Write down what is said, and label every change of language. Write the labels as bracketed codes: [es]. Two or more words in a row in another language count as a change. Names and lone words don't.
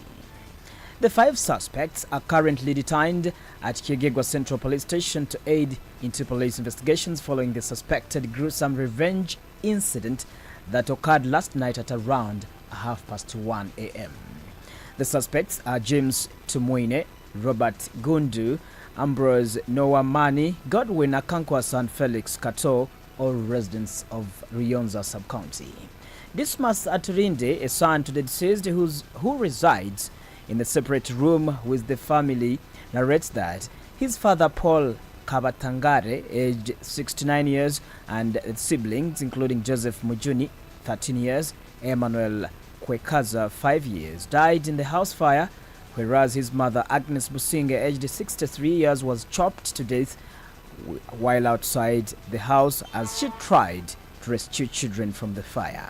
[en] The 5 suspects are currently detained at Kegegwa Central Police Station to aid into police investigations following the suspected gruesome revenge incident that occurred last night at around 1:30 a.m. The suspects are James Tumuine, Robert Gundu, Ambrose Noamani, Godwin Akankwas and Felix Kato, all residents of Ruyonza sub-county. Dismas Aturinde, a son to the deceased who resides in the separate room with the family, narrates that his father Paul Kabatangare, aged 69 years, and siblings including Joseph Mujuni, 13 years, Emmanuel Kwekaza, 5 years, died in the house fire, whereas his mother Agnes Businge, aged 63 years, was chopped to death while outside the house as she tried to rescue children from the fire.